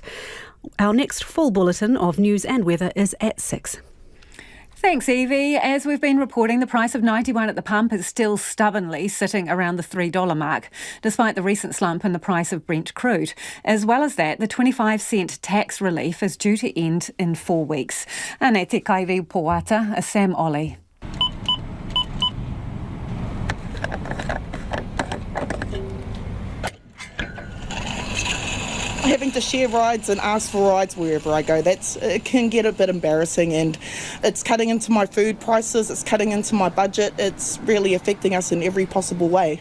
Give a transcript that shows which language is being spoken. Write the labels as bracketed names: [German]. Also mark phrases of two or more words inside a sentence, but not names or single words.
[English] Our next full bulletin of news and weather is at 6. Thanks, Evie. As we've been reporting, the price of 91 at the pump is still stubbornly sitting around the $3 mark, despite the recent slump in the price of Brent crude. As well as that, the 25-cent tax relief is due to end in 4 weeks. [Māori] Ane te kaiwi poata, Sam Ollie. [English] Having to share rides and ask for rides wherever I go, it can get a bit embarrassing, and it's cutting into my food prices, it's cutting into my budget, it's really affecting us in every possible way.